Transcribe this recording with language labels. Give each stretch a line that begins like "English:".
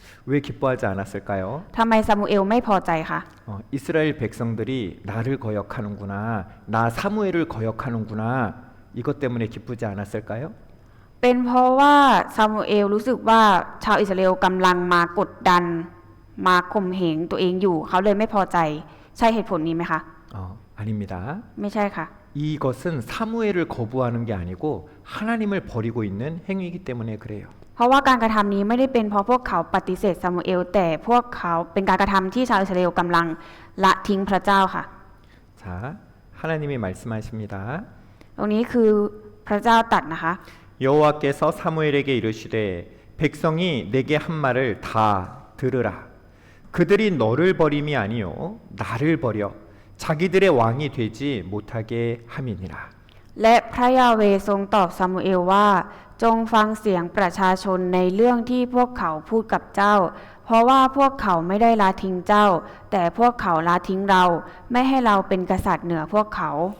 Korean: 왜 기뻐하지 않았을까요?
Thai: ทำไมซามูเอลไม่พอใจคะ
Korean: 이스라엘 백성들이 나를 거역하는구나, 나 사무엘을 거역하는구나, 이것 때문에 기쁘지 않았을까요?
Thai: เป็นเพราะว่าซามูเอลรู้สึกว่าชาวอิสราเอลกำลังมากดดันมาข่มเหงตัวเองอยู่เขาเลยไม่พอใจใช่เหตุผลนี้ไหมคะ
Korean: 아닙니다.
Thai: ไม่ใช่ค่ะ
Korean: 이것은 사무엘을 거부하는 게 아니고 하나님을 버리고 있는 행위이기 때문에 그래요.
Thai: เพราะว่าการกระทำนี้ไม่ได้เป็นเพราะพวกเขาปฏิเสธซามูเอลแต่พวกเขาเป็นการกระทำที่ชาวอิสราเอลกำลังละทิ้งพระเจ้าค่ะ
Korean: 자, 하나님이 말씀하십니다.
Thai: ตรงนี้คือพระเจ้าตรัสนะคะ
Korean: 여호와께서 사무엘에게 이르시되 백성이 내게 한 말을 다 들으라. 그들이 너를 버림이 아니요 나를 버려 자기들의 왕이 되지 못하게 함이니라.
Thai: และพระยาเวห์ทรงตอบซามูเอลว่าจงฟังเสียงประชาชนในเรื่องที่พวกเขาพูดกับเจ้า เพราะว่าพวกเขาไม่ได้ละทิ้งเจ้า แต่พวกเขาละทิ้งเราไม่ให้เราเป็นกษัตริย์เหนือพวกเขา